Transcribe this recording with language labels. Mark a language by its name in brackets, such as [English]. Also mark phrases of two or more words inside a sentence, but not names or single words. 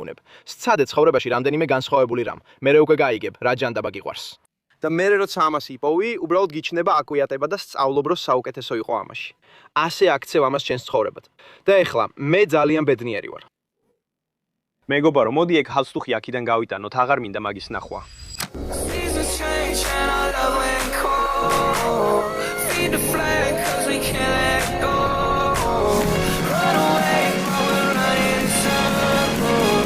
[Georgian] სცადე ცხოვრებაში რამდენიმე განსხვავებული რამ. მერე უკვე გაიგებ, რა ჯანდაბა გიყვარს." და და მე როცა ამას იპოვი, უბრალოდ გიჩნდება აკვიატება და სწავლობ, რომ საუკეთესო იყო ამაში. ასე აქცევ ამას ჩვენს ცხოვრებად. და ეხლა მე ძალიან ბედნიერი ვარ. მეგობარო, მოდი ეგ ჰალსტუხი აქიდან გავიტანოთ, აღარ მინდა მაგის ნახვა. [English] Seasons change and our love went cold. Feed the flame 'cause we can't let go. Run away, but we're running in circles.